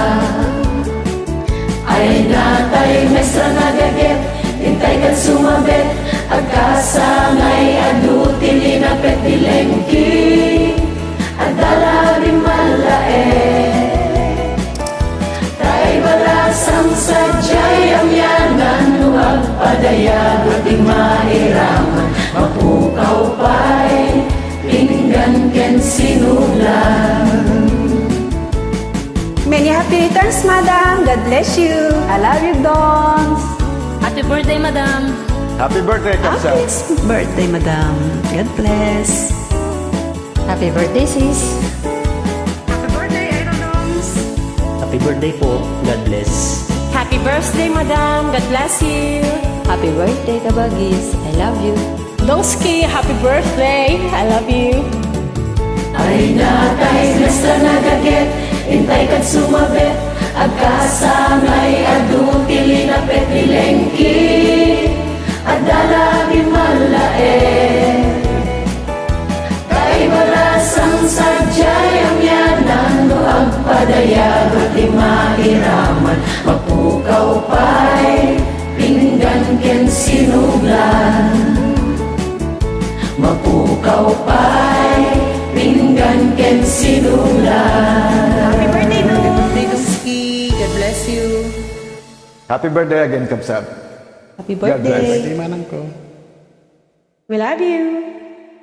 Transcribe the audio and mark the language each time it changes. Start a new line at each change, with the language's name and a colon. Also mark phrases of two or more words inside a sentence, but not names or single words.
Iloko: Ay natay mestra nagaget, intay kan sumabet, agkasangay adu tilinapet dilengki, at dalawin malae. Tay balasang sadyay amyanan, nuag padayag di mairaman, mapukaw pa'y pinggan ken sinuglan.
English: Many happy returns, Madam. God bless you. I love you, Dons. Happy birthday, Madam! Happy birthday, Kapsa! Happy birthday, Madam. God bless. Happy birthday, sis! Happy birthday, Idol Dons. Happy birthday po. God bless. Happy birthday, Madam! God bless you! Happy birthday, Kabagis! I love you! Dongski, happy birthday! I love you!
Iloko: Ay natay mestra nagaget, intay kad sumabet, agkasangay adu tilinapet lilengki, at dalawin malae. Kay balasang sadyay amyanan, nuag padayag di mairaman, mapukaw pa'y pinggan ken sinuglan. Mapukaw pa'y pinggan ken sinuglan.
English: Happy birthday, Dons. Birthday, Dongski! God bless you! Happy birthday again, Kapsa! Happy God bless. birthday.
Iloko: Manang ko.
English: We love you.